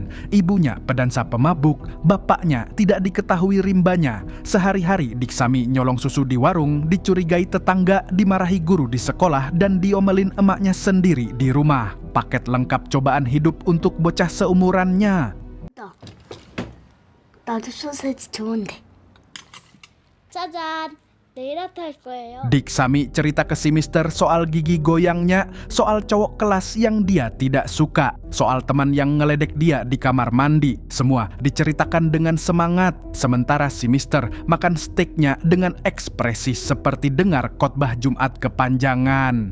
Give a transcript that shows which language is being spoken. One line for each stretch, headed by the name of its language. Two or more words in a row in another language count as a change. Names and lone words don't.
Indonesian: Ibunya pedansa pemabuk, bapaknya tidak diketahui rimbanya. Sehari-hari Dik Sami nyolong susu di warung, dicurigai tetangga, dimarahi guru di sekolah, dan diomelin emaknya sendiri di rumah. Paket lengkap cobaan hidup untuk bocah seumurannya.
Korean: 나도 소세지 좋은데. 짜잔, 내일 아트 할 거예요.
Indonesian: Dik Sami cerita ke si Mister soal gigi goyangnya, soal cowok kelas yang dia tidak suka, soal teman yang ngeledek dia di kamar mandi. Semua diceritakan dengan semangat. Sementara si Mister makan steaknya dengan ekspresi seperti dengar khotbah Jumat kepanjangan.